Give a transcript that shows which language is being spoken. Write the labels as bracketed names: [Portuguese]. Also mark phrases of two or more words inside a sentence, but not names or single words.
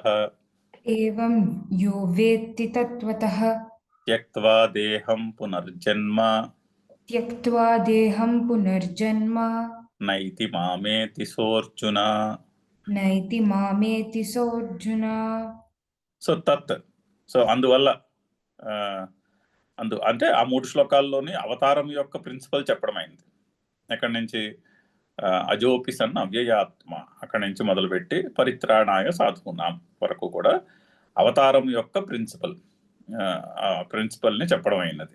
[Sanskrit] एवं यो वेत्ति तत्त्वतः త్యక్త్వా దేహం పునర్జన్మ त्यक्त्वा देहं पुनर्जन्म నైతి మామేతి సోర్జున. नैति मामेति सोऽर्जुन. [Telugu] సో అందువల్ల అంటే ఆ 3 శ్లోకాల్లోని అవతారం యొక్క ప్రిన్సిపల్ చెప్పడం అయింది. ఎక్కడి నుంచి [Sanskrit] అజోపి సన్ అవ్యయాత్మ [Telugu] అక్కడి నుంచి మొదలుపెట్టి [Sanskrit] పరిత్రాణాయ సాధూనాం [Telugu] వరకు కూడా అవతారం యొక్క ప్రిన్సిపల్ని చెప్పడం అయినది.